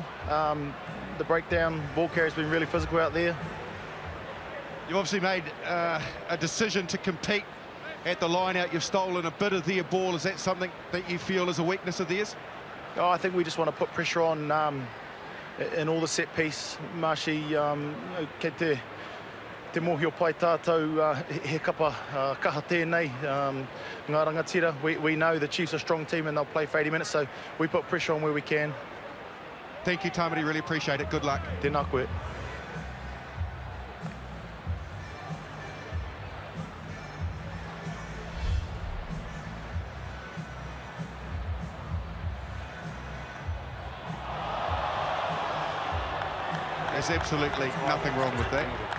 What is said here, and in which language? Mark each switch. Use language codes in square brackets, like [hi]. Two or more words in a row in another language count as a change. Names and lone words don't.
[en] The breakdown, ball carry's been really physical out there. You've obviously made a decision to compete at the line out. You've stolen a bit of their ball. Is that something that you feel is a weakness of theirs? Oh, I think we just want to put pressure on in all the set piece. [mi] Mashi, ke te mohio pai tātou he kapa kaha tēnei, ngā rangatira. [en] We know the Chiefs are a strong team and they'll play for 80 minutes, so we put pressure on where we can. Thank you, Tamaiti, really appreciate it. Good luck. [mi] Tēnā koe. [en] There's absolutely nothing wrong with that.